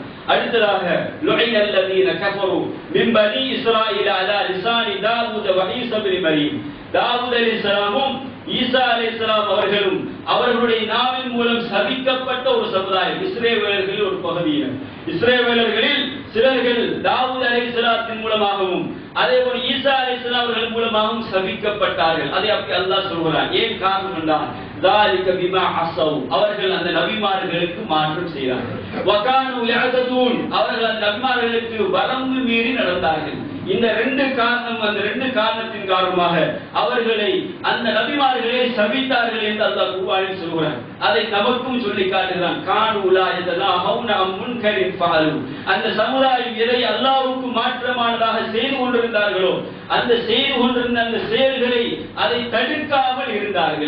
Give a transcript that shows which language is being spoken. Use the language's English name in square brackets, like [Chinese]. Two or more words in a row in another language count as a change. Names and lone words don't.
[Tamil] அடுத்ததாக [Arabic] لعن الذين كفروا من بني إسرائيل على لسان داوود وعيسى ابن مريم, [Tamil] தாவூத் அலைஹிஸ்ஸலாமும் ஈசா அலைஹிஸ்ஸலாம் அவர்களும் அவர்களுடைய நாவின் மூலம் சபிக்கப்பட்ட ஒரு சமுதாயம், இஸ்ரவேலர்களில் ஒரு பகுதியினர். இஸ்ரவேலர்களில் சிலர்கள் தாவூத் அலைஹிஸ்ஸலாத்தின் மூலமாகவும் அதேபோல் ஈசா அலைஹிஸ்ஸலாம் அவர்கள் மூலமாகவும் சபிக்கப்பட்டார்கள். அதை அப்படி அல்லாஹ் சொல்கிறான். ஏன் காரணம் என்றால், [Arabic] ذَلِكَ بِمَا عَصَوْا, [Tamil] அவர்கள் அந்த நபிமார்களுக்கு மாற்றம் செய்தார்கள். [Arabic] وَكَانُوا يَعْتَدُونَ, [Tamil] அவர்கள் அந்த நபிமார்களுக்கு வரம்பு மீறி நடந்தார்கள். இந்த ரெண்டு காரணத்தின் காரணமாக அவர்களை அந்த நபிமார்களை சபித்தார்கள் என்று அல்லாஹ் குர்ஆனில் சொல்கிறான். அதை நமக்கும் சொல்லி காட்டுகிறான். [Arabic] كانوا لا يتناهون عن منكر فعلوه, [Tamil] அந்த சமுதாயம் எதை அல்லாஹ்வுக்கு மாற்றமானதாக செய்து கொண்டிருந்தார்களோ அந்த செய்து கொண்டிருந்த அந்த செயல்களை அதை தடுக்காமல் இருந்தார்கள்.